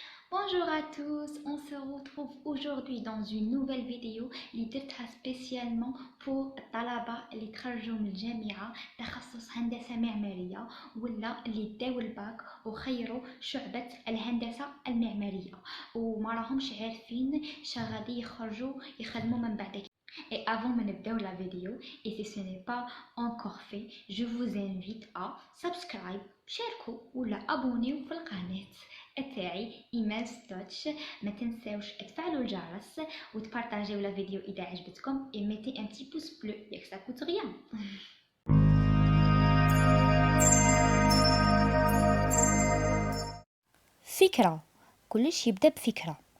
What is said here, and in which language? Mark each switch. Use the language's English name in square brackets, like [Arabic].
[French] Bonjour à tous, on se retrouve aujourd'hui dans une nouvelle vidéo [Arabic] اللي درتها [French] spécialement pour [Arabic] الطلبة اللي تخرجوا من الجامعة تخصص هندسة معمارية ولا اللي داو الباك وخيروا شعبة الهندسة المعمارية وما راهمش عارفين غادي يخرجوا يخدموا من بعد. [French] Et avant de débuter la vidéo, et si ce n'est pas encore fait, je vous invite à [English] subscribe, [Arabic] شاركوا ولا [French] abonnez [Arabic] في القناة تاعي [French] ايميل ستوتش. [Arabic] ما تنساوش تفعلوا الجرس وتبارطاجيو لا فيديو اذا عجبتكم [French] et mettez un petit pouce bleu [Arabic] ياك [French] ça coûte rien. [Arabic] فكرة. كلش يبدأ بفكرة.